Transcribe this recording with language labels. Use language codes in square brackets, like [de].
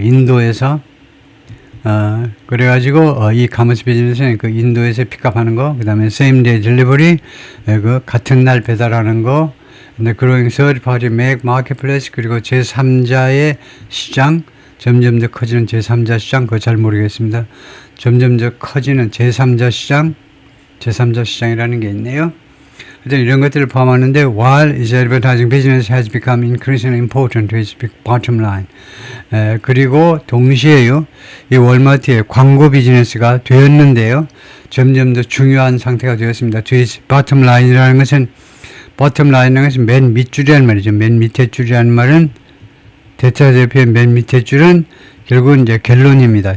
[ko] 인도에서 그래가지고 이 가머스 비즈니스는 그 인도에서 픽업하는 거, 그 다음에 [en] same day delivery [ko] 그 같은 날 배달하는 거, 근데 [en] growing third party marketplace [ko] 그리고 제3자의 시장 점점 더 커지는 제3자 시장, 그거 잘 모르겠습니다. 점점 더 커지는 제3자 시장이라는 게 있네요. 하여튼 이런 것들을 포함하는데 [en] while its advertising business has become increasingly important to its bottom line. [ko] 그리고 동시에요. 이 월마트의 광고 비즈니스가 되었는데요. 점점 더 중요한 상태가 되었습니다. [en] to its bottom line [ko] 이라는 것은 맨 밑줄이라는 말이죠. 맨 밑에 줄이라는 말은 대차대표의 맨 밑에 줄은 결국은 이제 결론입니다.